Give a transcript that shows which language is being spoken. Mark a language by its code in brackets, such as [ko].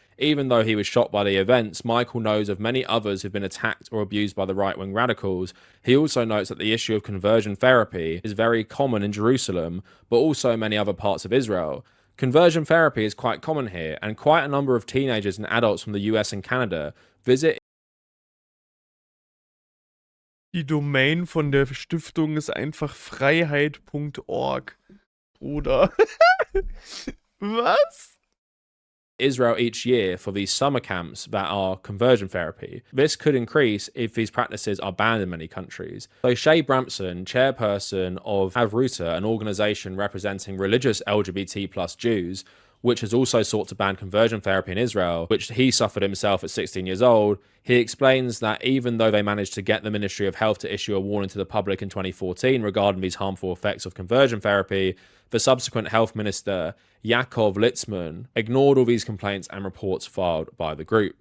[en] Even though he was shot by the events, Michael knows of many others who've been attacked or abused by the right-wing radicals. He also notes that the issue of conversion therapy is very common in Jerusalem, but also many other parts of Israel. Conversion therapy is quite common here, and quite a number of teenagers and adults from the US and Canada visit. [de] Die Domain von der Stiftung ist einfach freiheit.org. Bruder. Was? [en] Israel each year for these summer camps that are conversion therapy. This could increase if these practices are banned in many countries. So Shay Brampson, chairperson of Havruta, an organization representing religious LGBT plus Jews, which has also sought to ban conversion therapy in Israel, which he suffered himself at 16 years old, he explains that even though they managed to get the Ministry of Health to issue a warning to the public in 2014 regarding these harmful effects of conversion therapy, the subsequent health minister, Yaakov Litzman, ignored all these complaints and reports filed by the group.